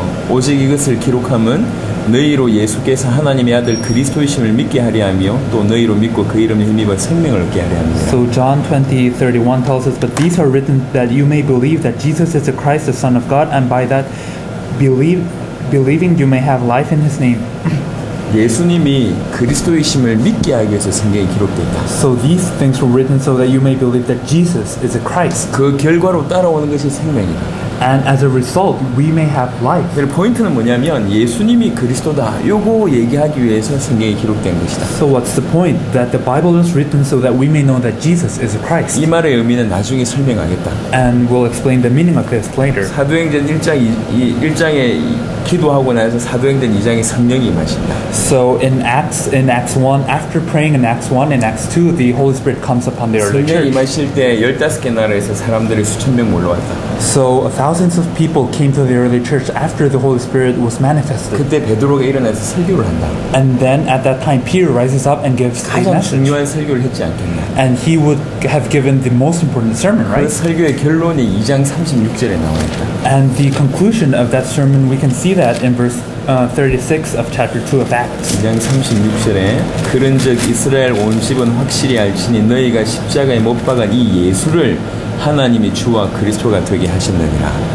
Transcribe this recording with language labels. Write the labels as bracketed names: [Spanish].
[Korean] 오직 이것을 기록함은 너희로 예수께서 하나님의 아들 그리스도이심을 믿게 하려 하며 또 너희로 믿고 그 이름에 힘입어 생명을 얻게 하려 합니다. [English] So John 20:31 tells us, but these are written that you may believe that Jesus is the Christ, the Son of God, and by that believing you may have life in His name. [Korean] 예수님이 그리스도이심을 믿게 하기 위해서 성경에 기록되어 있다. [English] So these things were written so that you may believe that Jesus is the Christ. [Korean] 그 결과로 따라오는 것이 생명이다. [English] And as a result, we may have life. [Korean] 포인트는 뭐냐면 예수님이 그리스도다. 요거 얘기하기 위해서 성경에 기록된 것이다. [English] So what's the point? That the Bible is written so that we may know that Jesus is the Christ. [Korean] 이 말의 의미는 나중에 설명하겠다. [English] And we'll explain the meaning of this later. [Korean] 사도행전 1장에 기도하고 나서 사도행전 2장에 성령이 임하신다. [English] So in Acts 1, after praying in Acts 1 and Acts 2, the Holy Spirit comes upon the early [Korean] 성령이 [English] church. [Korean] 임하실 때 15개 나라에서 사람들이 수천 명 몰려왔다. [English] So thousands of people came to the early church after the Holy Spirit was manifested. [Korean] 그때 베드로가 일어나서 설교를 한다. [English] And then at that time Peter rises up and gives a [Korean] 가장 [English] message. [Korean] 중요한 설교를 했지 않겠나. [English] And he would have given the most important sermon, [Korean] 그 [English] right? [Korean] 설교의 결론이 2장 36절에 나와 있다. [English] And the conclusion of that sermon, we can see that in verse 36 of chapter 2 of Acts. [Korean] 2장 36절에 그런즉 이스라엘 온 집은 확실히 알지니 너희가 십자가에 못 박은 이 예수를 하나님이 주와 그리스도가 되게 하셨느니라.